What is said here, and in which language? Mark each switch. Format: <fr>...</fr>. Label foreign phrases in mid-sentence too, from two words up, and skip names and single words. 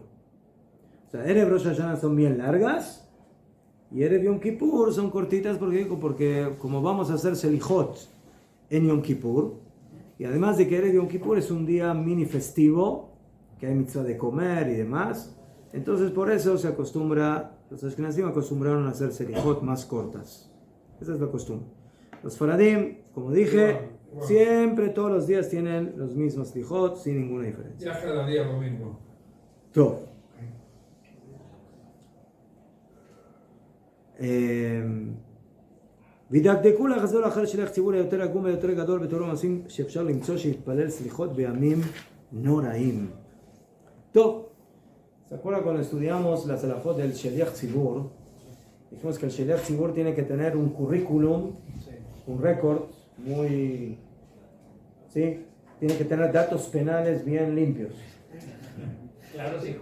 <es>O sea, Erev Rosh Hashanah son bien largas y Erev Yom Kippur son cortitas porque como vamos a hacer selijot en Yom Kippur, y además de que Erev Yom Kippur es un día mini festivo, que hay mitzvah de comer y demás, entonces por eso los Ashkenazim acostumbraron a hacer selijot más cortas. Esa es la costumbre. Los Faradim, como dije, siempre todos los días tienen los mismos selijot sin ninguna diferencia. Ya cada día lo mismo. Todo.</es> <he>וידקדקו לחזור אחר שליח ציבור היותר עגום ויותר גדול בתור המעשים שאפשר למצוא שיתפלל סליחות בימים נוראים. טוב,</he> <es>¿se acuerdan cuando estudiamos las alajot del</es> <he>שליח ציבור?</he> <es>Dijimos que el</es> <he>שליח ציבור</he> <es>tiene que tener un currículum, un récord muy... ¿sí? Tiene que tener datos penales bien limpios. Claro, sí.</es>